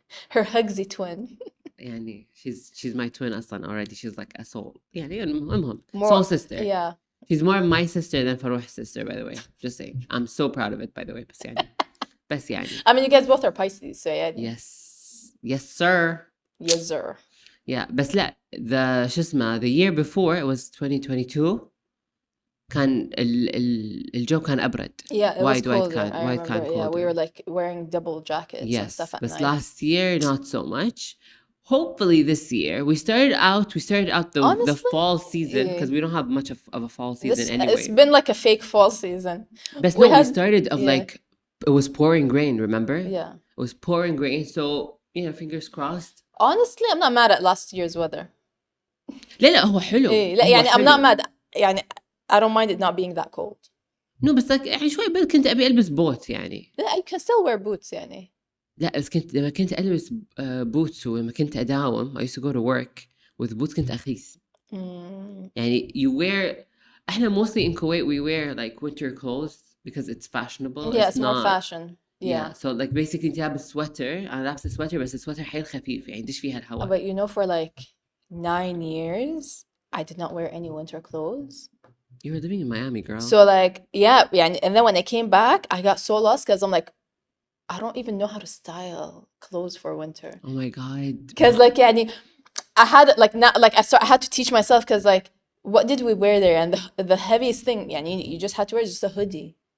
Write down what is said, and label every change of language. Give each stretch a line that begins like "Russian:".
English: Her Hugsy twin.
Arabic: يعني
English: she's my twin
Arabic: أصلا
English: already. She's like a soul.
Arabic: يعني المهم
English: soul sister. Yeah. She's more my sister than Farouh's sister, by the way. Just saying. I'm so proud of it, by the way. بس يعني. I mean, you guys both are Pisces, so yeah. Yes, sir. Yes, sir. Yeah,
Arabic: بس لا شو اسمه
English: the year before it was 2022
Arabic: كان الجو كان أبرد.
English: Yeah, it was colder. Wide
Arabic: كان
English: colder. Yeah, we were like wearing double jackets and stuff at but night. last year not so much. Hopefully this year we started out the fall season because we don't have much of a fall season anyway. It's been like a fake fall season. But we started like it was pouring rain, remember? Yeah. It was pouring rain, so fingers crossed. Honestly, I'm not mad at last year's weather.
Arabic: لا هو حلو. لا يعني
English: I'm not mad
Arabic: يعني
English: I don't mind it not being that cold. No
Arabic: بس
English: like
Arabic: يعني شوي بس كنت أبي ألبس بوت يعني. لا
English: I can still wear boots
Arabic: يعني. لا بس لما كنت ألبس بوتس ولما كنت أداوم
English: I used to go to work with boots
Arabic: كنت أخيس. يعني
English: you wear
Arabic: إحنا
English: mostly in Kuwait we wear like winter clothes because it's fashionable. Yeah, it's more fashion. Yeah. So like basically
Arabic: أنت لابس sweater أنا لابس sweater بس السويتر حيل خفيف يعني يدش فيها الهواء.
English: But you know for like 9 years I did not wear any winter clothes. You were living in Miami, girl. So like yeah
Arabic: يعني
English: and then when I came back I got so lost because I'm like I don't even know how to style clothes for winter. Oh my god. Because like
Arabic: يعني
English: I had like not like I had to teach myself because like what did we wear there and the heaviest thing يعني you just had to wear just a hoodie.